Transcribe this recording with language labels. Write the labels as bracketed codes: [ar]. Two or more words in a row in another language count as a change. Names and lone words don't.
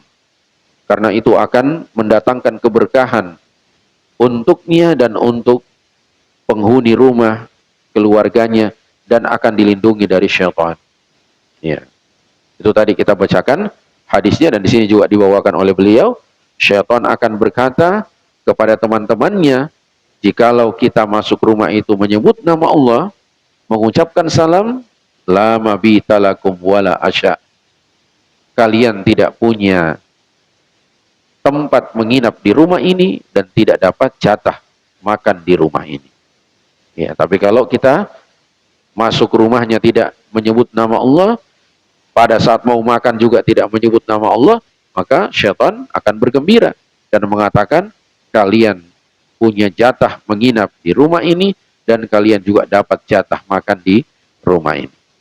[id] Karena itu akan mendatangkan keberkahan untuknya dan untuk penghuni rumah, keluarganya, dan akan dilindungi dari syaitan. Ya. Itu tadi kita bacakan hadisnya, dan di sini juga dibawakan oleh beliau, syaitan akan berkata kepada teman-temannya jikalau kita masuk rumah itu menyebut nama Allah, mengucapkan salam, [ar] لا مبيت لكم ولا عشاء. [id] Kalian tidak punya tempat menginap di rumah ini dan tidak dapat jatah makan di rumah ini. Ya, tapi kalau kita masuk rumahnya tidak menyebut nama Allah, pada saat mau makan juga tidak menyebut nama Allah, maka syaitan akan bergembira dan mengatakan kalian punya jatah menginap di rumah ini dan kalian juga dapat jatah makan di rumah ini.